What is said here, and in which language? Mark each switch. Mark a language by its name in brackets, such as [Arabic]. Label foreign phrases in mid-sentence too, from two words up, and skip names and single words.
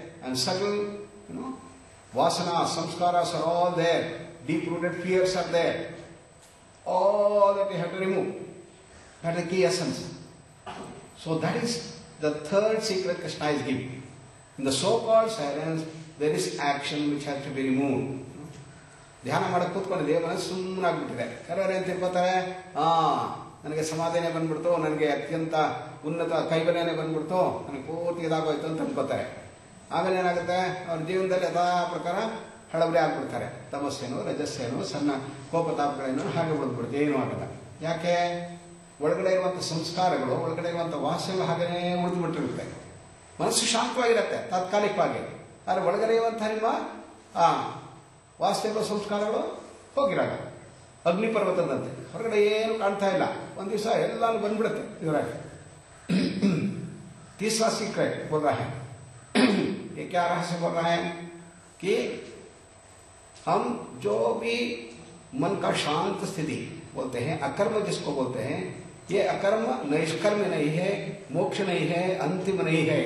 [English] And subtle, vasanas, samskaras are all there. Deep-rooted fears are there. All that you have to remove. That is the key essence. So that is the third secret Krishna is giving. In the so-called silence, there is action which has to be removed. [Kannada] ಧ್ಯಾನ ಮಾಡಕ್ಕೆ ಕೂತ್ಕೊಂಡಿದೆ ಮನಸ್ಸು ಸುಮ್ಮನಾಗ್ಬಿಟ್ಟಿದೆ. ಕೆಲವರು ಏನು ತಿಳ್ಕೊತಾರೆ, ನನಗೆ ಸಮಾಧಾನ ಬಂದ್ಬಿಡ್ತು, ನನಗೆ ಅತ್ಯಂತ ಉನ್ನತ ಕೈವಲ್ಯನೇ ಬಂದ್ಬಿಡ್ತು, ನನಗೆ ಪೂರ್ತಿ ಇದಾಗೋಯ್ತು ಅಂತ ಅನ್ಕೋತಾರೆ. ಆಮೇಲೆ ಏನಾಗುತ್ತೆ, ಅವ್ರ ಜೀವನದಲ್ಲಿ ಯಥಾ ಪ್ರಕಾರ ಹಳಬರಿ ಆಗ್ಬಿಡ್ತಾರೆ. ತಮಸ್ಸೇನೋ ರಜಸ್ಸೇನೋ ಸಣ್ಣ ಕೋಪತಾಪಗಳೇನೋ ಹಾಗೆ ಬಿಡ್ಬಿಡುತ್ತೆ, ಏನೂ ಆಗಲ್ಲ. ಯಾಕೆ? ಒಳಗಡೆ ಇರುವಂಥ ಸಂಸ್ಕಾರಗಳು, ಒಳಗಡೆ ಇರುವಂಥ ವಾಸನೆಗಳು ಹಾಗೇ ಉಳಿದುಬಿಟ್ಟಿರುತ್ತೆ. ಮನಸ್ಸು ಶಾಂತವಾಗಿರುತ್ತೆ ತಾತ್ಕಾಲಿಕವಾಗಿ. ಆದರೆ ಒಳಗಡೆ ಇರುವಂಥ ನಿಮ್ಮ ವಾಸ್ತವ ಸಂಸ್ಕಾರಗಳು ಹೋಗಿರಲ್ಲ. ಅಗ್ನಿ ಪರ್ವತದಂತೆ ಹೊರಗಡೆ ಏನು ಕಾಣ್ತಾ ಇಲ್ಲ, ಒಂದು ದಿವಸ ಎಲ್ಲಾನು ಬಂದ್ಬಿಡುತ್ತೆ ಇವರಾಗಿ. [Hindi] तीसरा सीक्रेट बोल रहा है, ये क्या रहस्य बोल रहा है कि हम जो भी मन का शांत स्थिति बोलते हैं, अकर्म जिसको बोलते हैं, ये अकर्म नैष्कर्म नहीं है, मोक्ष नहीं है, अंतिम नहीं है.